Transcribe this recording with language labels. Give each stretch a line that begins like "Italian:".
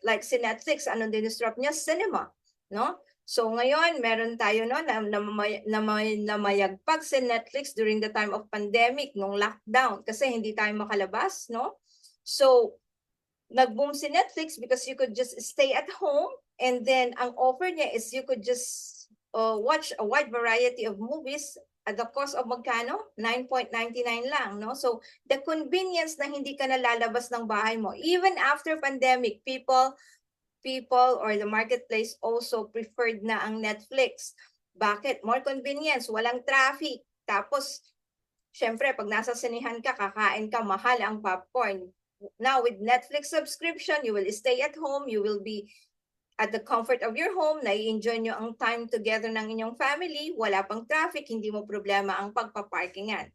Filipino: Like si Netflix, anong disrupt niya? Cinema, no? So ngayon, meron tayo no, namayagpag si Netflix
English: during the time of pandemic,
Filipino: nung lockdown, kasi hindi tayo makalabas, no?
English: So,
Filipino: nag-boom si Netflix
English: because you could just stay at home, and then
Filipino: ang offer niya is
English: you could just watch a wide variety of movies at the cost of
Filipino: magkano? 9.99 lang, no?
English: So, the convenience
Filipino: na hindi ka nalalabas ng bahay mo.
English: Even after pandemic, people or the marketplace also preferred
Filipino: na ang
English: Netflix.
Filipino: Bakit?
English: More convenience,
Filipino: walang traffic. Tapos, syempre, pag nasa sinihan ka, kakain ka, mahal ang popcorn.
English: Now, with Netflix subscription, you will stay at home, you will be at the comfort of your home,
Filipino: nai-enjoy nyo ang time together ng inyong family, wala pang traffic, hindi mo problema ang pagpaparkingan.